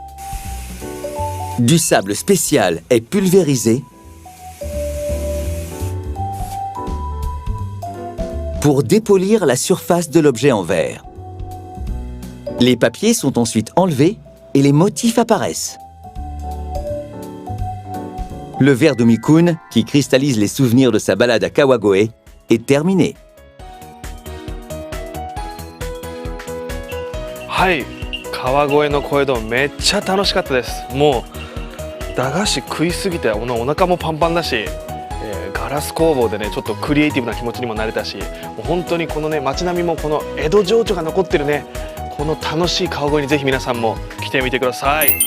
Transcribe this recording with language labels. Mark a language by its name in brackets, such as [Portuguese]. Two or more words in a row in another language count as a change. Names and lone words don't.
[French] Du sable spécial est pulvérisé pour dépolir la surface de l'objet en verre. Les papiers sont ensuite enlevés et les motifs apparaissent. Le verre d'Umi-kun, qui cristallise les souvenirs de sa balade à Kawagoe, est terminé. [Japanese] はい、川越の小江戸めっちゃ楽しかったです。もう駄菓子食いすぎてお腹もパンパンだし、ガラス工房でねちょっとクリエイティブな気持ちにもなれたし、もう本当にこのね街並みもこの江戸情緒が残ってるねこの楽しい川越にぜひ皆さんも来てみてください。